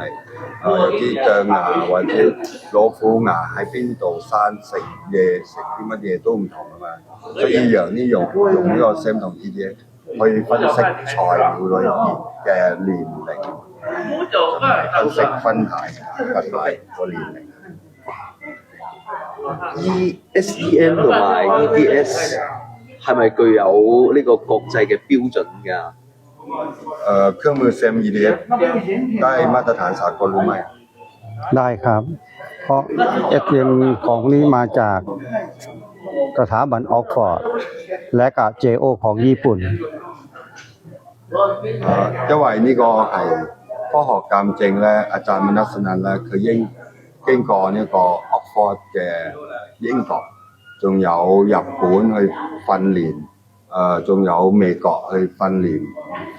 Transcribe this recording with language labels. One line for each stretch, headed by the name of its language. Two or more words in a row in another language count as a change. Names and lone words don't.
Cantonese: 有啲象牙或者老虎牙喺邊度生，食嘢食啲乜嘢都唔同啊嘛，所以用呢個 SEM 同 EDS 去分析材料裏面嘅年齡，分析分牌佛牌個年齡。 SEM 同埋 EDS 係咪具有呢個國際嘅標準㗎？
Thai: เครื่องมือ SEM EDS ได้มาตรฐานสากลหรือไม่ ได้ครับ เพราะ SM ของนี้มาจากสถาบันออกฟอร์ดและกับ JO ของญี่ปุ่น
Cantonese: 因為呢個係科學鑑證咧，阿贊文德斯納咧，佢經過呢個 Oxford 嘅英國，仲有日本去訓練，仲有美國去訓練翻